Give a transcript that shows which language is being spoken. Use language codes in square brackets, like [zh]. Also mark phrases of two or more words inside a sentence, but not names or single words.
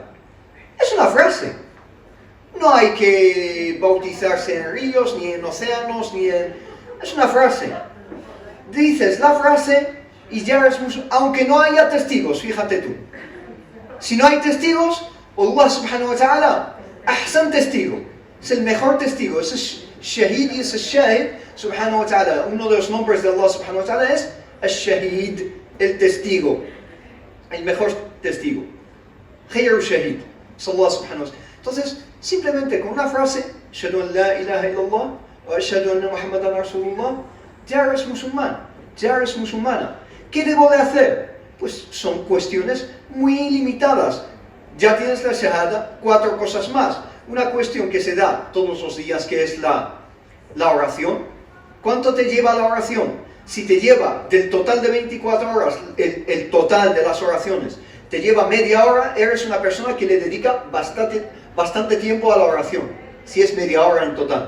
[es] Es una frase. No hay que bautizarse en ríos, ni en océanos, Es una frase. Dices la frase y ya eres musulmán, aunque no haya testigos, fíjate tú. Si no hay testigos, [ar] الله سبحانه وتعالى, [es] ahsan testigo, es el mejor testigo, es Shahid y es el Shahid subhanahu wa ta'ala. Uno de los nombres de [ar] الله سبحانه وتعالى [es] es el Shahid, el testigo, el mejor testigo. [ar] خير شهيد, es الله سبحانه وتعالى. [es] Entonces, simplemente con una frase, [ar] أشهد أن لا إله إلا الله وأشهد أن محمدا رسول الله, [es] ya eres musulmán, ya eres musulmana. ¿Qué debo de hacer? Pues son cuestiones muy limitadas. Ya tienes la shahada, 4 cosas más. Una cuestión que se da todos los días, que es la oración. ¿Cuánto te lleva la oración? Si te lleva del total de 24 horas, el total de las oraciones, te lleva media hora, eres una persona que le dedica bastante tiempo a la oración, si es media hora en total.